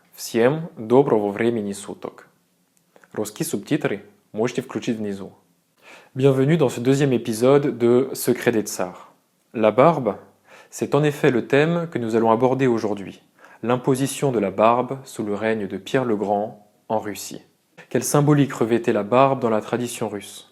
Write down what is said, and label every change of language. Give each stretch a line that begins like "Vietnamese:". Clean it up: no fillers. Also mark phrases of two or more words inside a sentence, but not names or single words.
Russian: Всем доброго времени суток. Русские субтитры можете включить внизу.
French: Bienvenue dans ce deuxième épisode de Secret des Tsars. La barbe, c'est en effet le thème que nous allons aborder aujourd'hui. L'imposition de la barbe sous le règne de Pierre le Grand en Russie. Quelle symbolique revêtait la barbe dans la tradition russe?